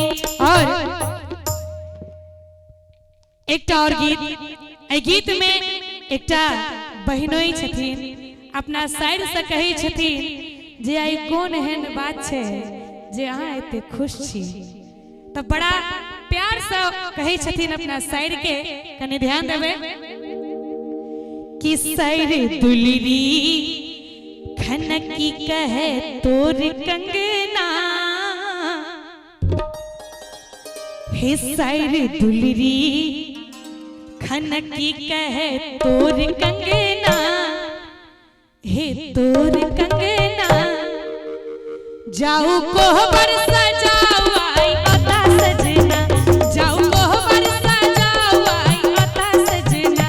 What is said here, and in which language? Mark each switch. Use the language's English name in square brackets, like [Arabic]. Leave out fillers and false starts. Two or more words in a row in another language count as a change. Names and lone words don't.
[Maithili] और एकटा और गीत में एकटा बहिनोई छथिन अपना साइड से कहे छथिन जे आई कोन एहन बात छे जे अहाँ एते खुश छी तो बड़ा प्यार से कहे छथिन अपना साइड के कने ध्यान देबे कि साइड दुलरी खनकी कहे तोर कंगना हे सायरे दुलरी खनकी कहे तोर कंगना, हे तोर कंगना जाऊ कोहबर सजाऊ आई अता सजना, जाऊ कोहबर सजाऊ आई अता सजना।